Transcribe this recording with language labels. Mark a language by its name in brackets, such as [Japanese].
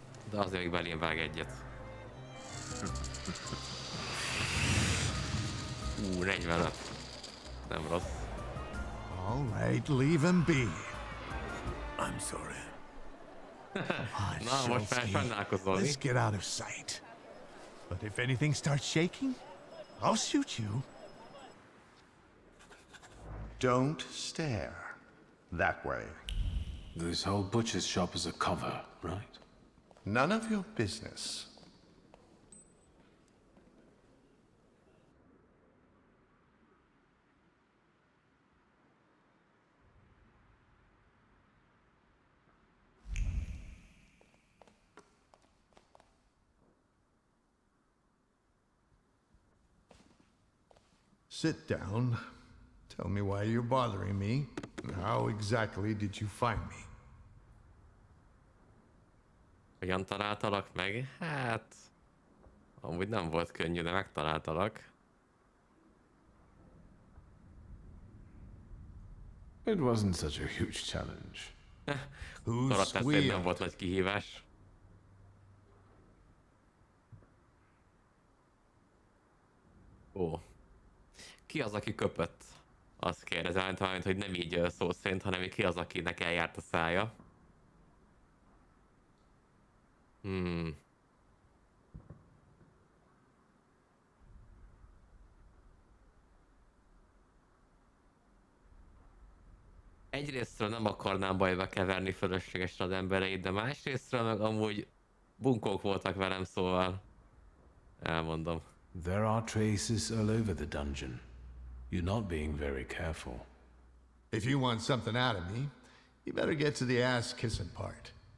[Hungarian] De azért még belém vág egyet. 45. Nem rossz. [English] All right, leave him be. I'm sorry. [Hungarian] Na, most már sajnálkozol. [English] Let's get out of sight. But if anything starts shaking, I'll shoot you. Don't stare that way. This whole butcher's shop is a cover, right? None of your business. Sit down. Tell me why you're bothering me, and how exactly did you find me? [Hungarian] Hogyan találtalak meg? Hát... amúgy nem volt könnyű, de megtaláltalak. [English] It wasn't such a huge challenge. [Hungarian] Karakterszerűen nem volt nagy kihívás. Ó. Ki az, aki köpött? Azt kérdezem, hogy nem így szó szerint, hanem ki az, akinek eljárt a szája. Egyrésztről nem akarnám bajba keverni fölöslegesen az embereit, de másrésztről meg amúgy bunkók voltak velem, szóval elmondom. [English] There are traces all over the dungeon. You're not being very careful. If you want something out of me, you better get to the ass-kissing part.